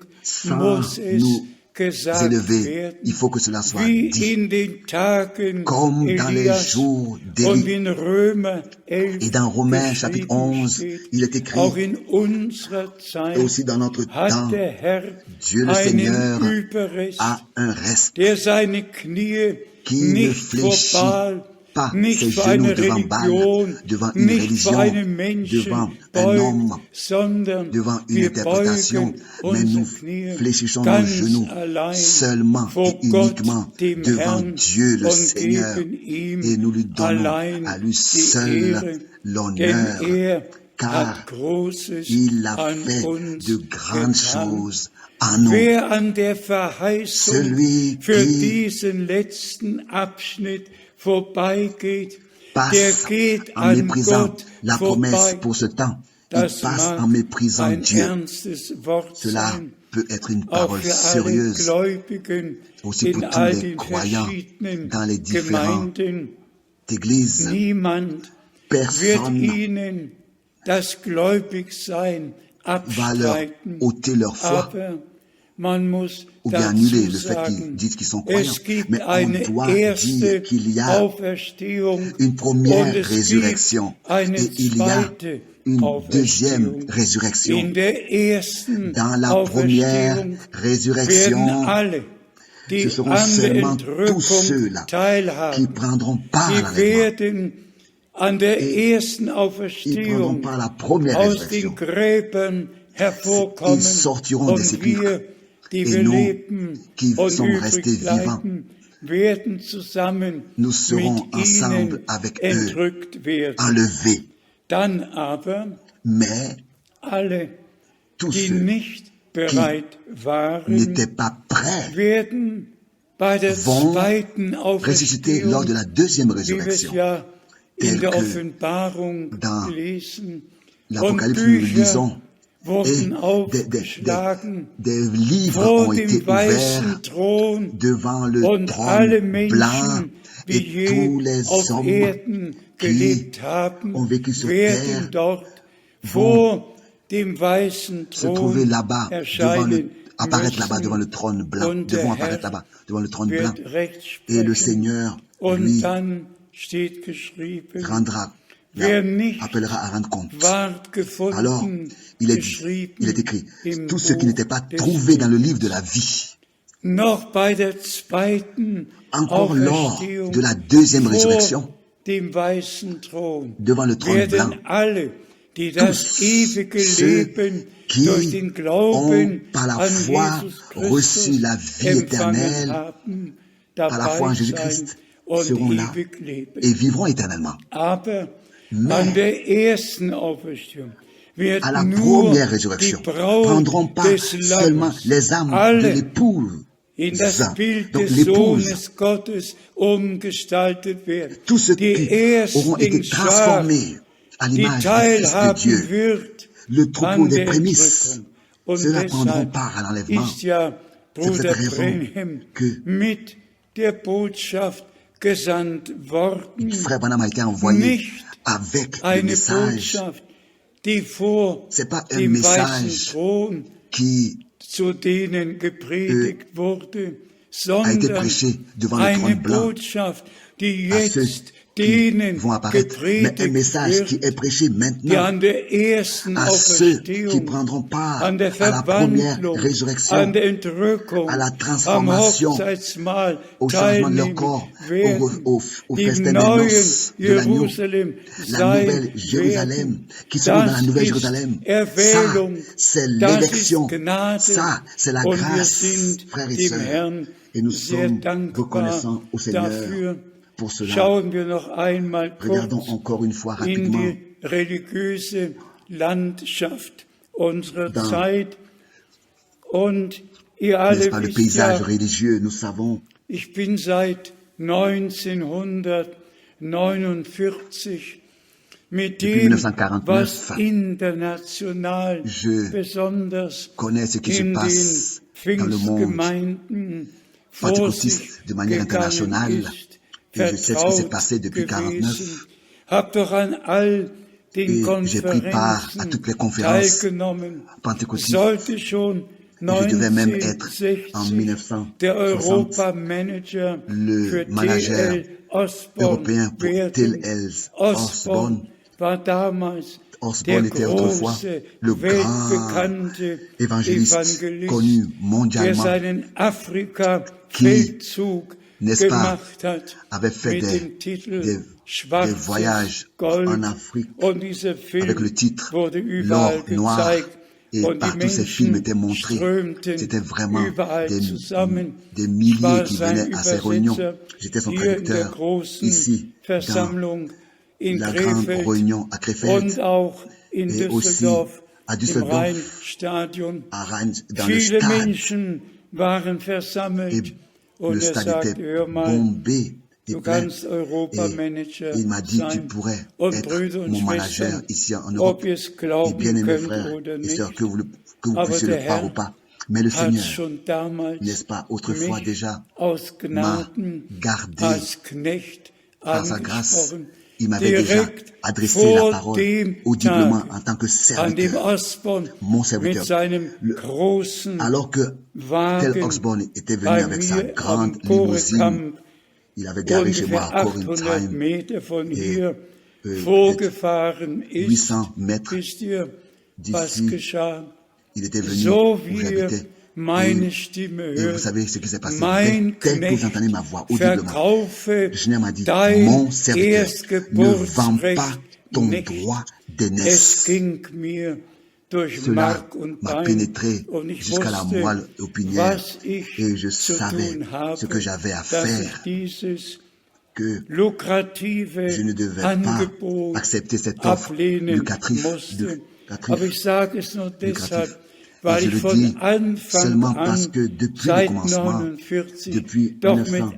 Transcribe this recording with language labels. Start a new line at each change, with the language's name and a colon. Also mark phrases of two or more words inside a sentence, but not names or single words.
French: sans
German: muss es
French: nous
German: gesagt
French: élever.
German: werden,
French: Il faut que cela soit
German: wie
French: dit.
German: in den Tagen
French: Comme dans les
German: Elias
French: jours
German: und
French: d'Élie.
German: in Römer 11
French: Et dans Romains chapitre
German: geschrieben
French: 11,
German: steht,
French: il est écrit,
German: auch in unserer Zeit
French: et aussi dans notre
German: hat
French: temps,
German: der Herr
French: Dieu le
German: einen
French: Seigneur
German: Überrest,
French: a un reste
German: der seine Knie
French: qui ne
German: nicht vor
French: fléchit
German: Baal,
French: pas
German: nicht
French: ses
German: vor
French: genoux
German: eine
French: devant Baal,
German: Religion,
French: devant une
German: nicht
French: religion,
German: vor einem Menschen
French: devant un homme,
German: beugt, sondern
French: devant une
German: wir
French: interprétation,
German: beugen
French: mais nous
German: unsere Knie
French: fléchissons nos
German: ganz
French: genoux
German: allein
French: seulement
German: vor
French: et
German: Gott,
French: uniquement
German: dem
French: devant
German: Herrn,
French: Dieu le
German: und
French: Seigneur,
German: geben ihm
French: et nous lui donnons
German: allein
French: à lui
German: die
French: seul
German: Ehre, denn
French: l'honneur,
German: er
French: car
German: hat Großes
French: il a
German: an
French: fait
German: uns
French: de grandes
German: getan.
French: choses en nous.
German: Wer an der Verheißung
French: Celui
German: für
French: qui
German: diesen letzten Abschnitt vorbeigeht, der
French: passe
German: geht
French: en
German: an
French: méprisant
German: Gott
French: la promesse
German: vorbei.
French: pour ce temps. Il
German: Das
French: passe
German: mag
French: en méprisant
German: ein
French: Dieu.
German: ernstes Wort
French: Cela
German: sein,
French: peut être une
German: auch
French: parole
German: für alle
French: sérieuse
German: Gläubigen
French: aussi
German: in
French: pour tous
German: all
French: les
German: den
French: croyants
German: verschiedenen
French: dans les différentes
German: Gemeinden.
French: églises.
German: Niemand wird
French: Personne
German: ihnen das Gläubigsein
French: va leur
German: abstreiten,
French: ôter leur foi
German: aber man muss
French: ou bien
German: dazu
French: annuler le fait qu'ils
German: sagen,
French: disent qu'ils sont croyants.
German: es gibt
French: Mais on
German: eine
French: doit dire
German: erste
French: qu'il y a
German: Auferstehung
French: une première
German: und es
French: résurrection
German: gibt eine
French: et il y a
German: zweite
French: une deuxième
German: Auferstehung.
French: résurrection.
German: In der ersten
French: Dans la première
German: Auferstehung werden
French: résurrection,
German: alle, die
French: ce seront
German: an der
French: seulement tous
German: Entrückung
French: ceux-là qui
German: teilhaben,
French: prendront part
German: die
French: avec moi.
German: werden an der ersten
French: Ils prendront
German: Auferstehung
French: part à la première
German: aus
French: résurrection.
German: den Gräbern hervorkommen
French: Ils sortiront des
German: und
French: sépulcres.
German: wir, die
French: Et
German: wir
French: nous,
German: leben
French: qui
German: und
French: sommes restés
German: übrig
French: vivants,
German: bleiben, werden zusammen
French: nous serons
German: mit
French: ensemble
German: ihnen
French: avec eux
German: entrückt werden.
French: enlevés.
German: Dann aber
French: Mais
German: alle,
French: tous
German: die
French: ceux
German: nicht bereit waren,
French: n'étaient pas prêts
German: werden bei der
French: vont
German: zweiten
French: ressusciter lors de
German: Auferstehung,
French: la deuxième
German: wie wir es
French: résurrection.
German: ja in
French: tel
German: der
French: que
German: Offenbarung
French: dans
German: lesen, und
French: l'Apocalypse, nous le
German: Bücher
French: lisons, et
German: wurden aufgeschlagen
French: des livres
German: vor
French: ont été
German: dem
French: ouverts
German: weißen Thron
French: devant le
German: und alle
French: trône blanc
German: Menschen, die
French: et tous
German: je
French: les
German: auf
French: hommes
German: Erden gelebt haben,
French: ont vécu sur
German: werden
French: terre
German: dort vor dem weißen
French: se trouver
German: Thron
French: là-bas,
German: erscheinen
French: apparaître là-bas
German: müssen.
French: devant le trône blanc,
German: Und der
French: devront apparaître
German: Herr
French: là-bas devant le trône blanc.
German: wird Recht
French: Et le
German: sprechen.
French: Seigneur,
German: Und
French: lui,
German: dann steht geschrieben,
French: rendra,
German: wer nicht
French: appellera à rendre compte.
German: ward
French: Alors,
German: gefunden,
French: il est
German: geschrieben
French: écrit,
German: im
French: tous ceux qui
German: Buch
French: n'étaient pas
German: des
French: trouvés dans le livre de la vie,
German: noch bei der zweiten
French: encore lors
German: Auferstehung
French: de la deuxième
German: vor
French: résurrection,
German: dem weißen Thron
French: devant le trône
German: werden
French: blanc,
German: alle, die das
French: tous
German: ewige
French: ceux
German: Leben
French: qui
German: durch den
French: ont
German: Glauben
French: par la
German: an
French: foi
German: Jesus
French: reçu
German: Christus
French: la vie
German: empfangen
French: éternelle,
German: haben,
French: par la foi en
German: dabei sein
French: Jésus-Christ,
German: und
French: seront là
German: ewig leben.
French: et vivront éternellement.
German: Aber
French: Mais
German: an der ersten Auferstehung wird
French: à la
German: nur
French: première
German: die
French: résurrection,
German: Braut
French: prendront pas
German: des
French: seulement
German: Lammes
French: les âmes de
German: alle
French: l'épouse,
German: in das Bild
French: donc
German: des
French: l'épouse,
German: Sohnes Gottes umgestaltet werden.
French: tous ceux
German: Die
French: qui auront été
German: Erstlingsschar,
French: transformés à
German: die
French: l'image du Fils de
German: teilhaben
French: Dieu,
German: wird
French: le troupeau
German: an
French: des
German: der
French: prémices,
German: Entrückung. Und
French: ceux-là prendront
German: deshalb
French: part à l'enlèvement.
German: ist ja
French: C'est pour
German: Bruder
French: cette raison
German: Branham
French: que
German: mit der Botschaft gesandt worden.
French: Frère Branham a été envoyé
German: Nicht
French: avec le
German: eine
French: message.
German: Botschaft, die vor
French: C'est pas un
German: dem weißen
French: message
German: Thron
French: qui
German: zu denen gepredigt wurde,
French: a été
German: sondern
French: prêché devant le
German: eine
French: trône blanc
German: Botschaft, die
French: à ceux
German: jetzt
French: qui
German: denen
French: vont apparaître, mais un
German: gepredigt
French: message qui
German: wird,
French: est prêché
German: die
French: maintenant
German: an der ersten
French: à ceux qui
German: Auferstehung,
French: prendront part
German: an der
French: à la première
German: Verwandlung,
French: résurrection,
German: an der Entrückung,
French: à la
German: am
French: transformation,
German: Hochzeitsmahl
French: au changement de leur
German: teilnehmen
French: corps,
German: werden,
French: au
German: die
French: festin des
German: neuen
French: noces de l'agneau,
German: Jerusalem
French: la
German: sein
French: nouvelle Jérusalem,
German: werden.
French: qui seront dans la
German: Das
French: nouvelle
German: ist
French: Jérusalem. Ça,
German: Erwählung,
French: c'est
German: das
French: l'élection.
German: ist Gnade,
French: Ça, c'est la
German: und wir
French: grâce,
German: sind
French: frères et
German: dem
French: sœurs.
German: Herrn
French: Et nous
German: sehr
French: sommes
German: dankbar
French: reconnaissants au Seigneur
German: dafür.
French: pour cela.
German: Schauen wir noch einmal
French: Regardons
German: kurz
French: encore une fois
German: in
French: rapidement
German: die religiöse Landschaft unserer
French: dans,
German: Zeit. Und ihr
French: n'est-ce
German: alle
French: pas, le
German: wisst
French: paysage
German: ja,
French: religieux. Nous savons,
German: ich bin seit 1949 mit
French: Depuis
German: dem,
French: 1949,
German: was international
French: je
German: besonders
French: connais ce qui se
German: in
French: passe
German: den
French: dans le monde
German: Pfingstgemeinden vor sich
French: pentecôtiste de manière
German: gegangen
French: internationale.
German: ist,
French: Et je sais ce qui s'est
German: vertraut
French: passé depuis
German: gewesen.
French: 49.
German: Hab doch an all den
French: Et j'ai pris part à
German: Konferenzen
French: toutes les conférences
German: teilgenommen.
French: pentecôtistes.
German: Sollte schon
French: Et je devais même être en
German: 1960 der
French: 1960
German: Europamanager
French: le
German: für
French: manager
German: T.L. Osborne
French: européen pour
German: werden.
French: T.L. Osborne.
German: War damals
French: Osborne
German: der
French: était autrefois
German: große,
French: le grand
German: weltbekannte
French: évangéliste
German: Evangelist,
French: connu
German: der
French: mondialement,
German: seinen Afrika-Feldzug
French: n'est-ce pas,
German: gemacht hat,
French: avait fait
German: mit
French: des,
German: dem Titel
French: des
German: Schwarzes
French: voyages
German: Gold.
French: en Afrique
German: Und dieser Film
French: avec le titre
German: wurde überall
French: L'or noir.
German: gezeigt.
French: Et
German: Und die
French: partout ces films
German: Menschen
French: étaient montrés.
German: strömten
French: C'était vraiment
German: überall zusammen.
French: des
German: Ich
French: milliers
German: war
French: qui
German: sein
French: venaient à ces réunions.
German: Übersetzer
French: J'étais son
German: hier in der
French: traducteur
German: großen
French: ici, dans
German: Versammlung in
French: la grande
German: Krefeld
French: réunion à Krefeld
German: und auch in
French: et aussi
German: Düsseldorf
French: à
German: im
French: Düsseldorf,
German: Rheinstadion.
French: à Reims, dans le
German: Viele
French: stade.
German: Menschen waren versammelt
French: Et
German: und
French: le stade
German: sagte,
French: était
German: hör mal,
French: bombé et
German: du
French: plein.
German: kannst Europamanager
French: Et il m'a dit, tu
German: sein.
French: pourrais
German: Und
French: être
German: Brüder und
French: mon manager
German: Schwestern,
French: ici en
German: ob
French: Europe.
German: ihr es
French: Et
German: glauben
French: bien aimés
German: könnt
French: frères
German: oder
French: et
German: nicht,
French: sœurs, que vous
German: aber
French: puissiez
German: der
French: le croire
German: Herr
French: ou pas. Mais le
German: hat
French: Seigneur,
German: schon damals
French: n'est-ce pas, autrefois
German: mich
French: déjà,
German: aus
French: m'a
German: Gnaden
French: gardé
German: als Knecht
French: par sa grâce.
German: angesprochen,
French: Il m'avait déjà
German: direkt
French: adressé la
German: vor
French: parole
German: dem
French: audiblement
German: Tag,
French: en tant que
German: an dem
French: serviteur,
German: Osborne
French: mon
German: mit
French: serviteur.
German: seinem großen
French: Alors que
German: Wagen
French: tel Osborne était venu
German: bei
French: avec sa
German: mir am
French: grande limousine,
German: Porekamp,
French: il avait garé chez moi
German: ungefähr
French: à
German: 800
French: Corintheim,
German: Meter von hier
French: peut-être
German: vorgefahren ist.
French: 800 mètres
German: Wisst ihr, was
French: d'ici,
German: geschah?
French: il était venu
German: So
French: où
German: wie
French: j'habitais.
German: meine Stimme
French: Et vous
German: hört,
French: savez ce qui s'est passé.
German: mein
French: Tel que vous
German: Knecht
French: entendez ma voix audiblement.
German: verkaufe
French: Le Seigneur m'a dit,
German: dein
French: mon serviteur, ne vends pas
German: Erstgeburtsrecht
French: ton
German: nicht.
French: droit
German: Es
French: d'aînesse.
German: ging mir durch
French: Cela
German: Mark und
French: m'a
German: Bein
French: pénétré
German: und ich
French: jusqu'à la
German: wusste,
French: moelle épinière
German: was ich
French: et je
German: zu
French: savais
German: tun habe,
French: ce que j'avais à
German: dass ich
French: faire,
German: dieses
French: que
German: lukrative
French: je ne devais pas
German: Angebot
French: accepter cette offre
German: ablehnen
French: lucrative.
German: musste. Aber ich sage es nur deshalb,
French: Et
German: weil
French: je
German: ich
French: le
German: von
French: dis
German: Anfang
French: seulement
German: an,
French: parce que depuis le
German: seit
French: commencement,
German: 49,
French: depuis
German: doch mit
French: 1940,